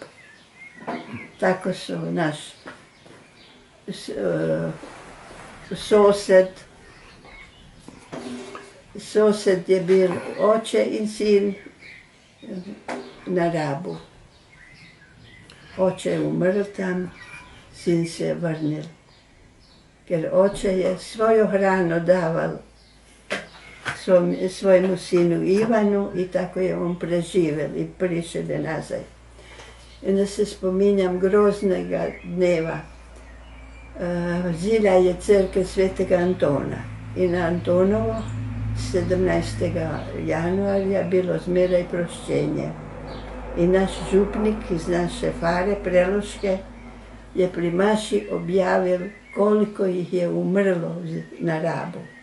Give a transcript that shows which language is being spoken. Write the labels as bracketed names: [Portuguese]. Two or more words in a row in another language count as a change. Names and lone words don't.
[Slovenian] Tako su naš sosed je bil oče in sin na Rabu. Oče je umrl tam, sin se je vrnil. Ker oče je svoju hranu daval svojemu sinu Ivanu i tako je on preživel i prišel nazaj. I onda se spominjam groznega dneva. Zilja je crkva Svetega Antona i na Antonovo 17. januarja bilo zmeraj prošćenje. I naš župnik iz naše fare Preloške je pri maši objavil koliko ih je umrlo na Rabu.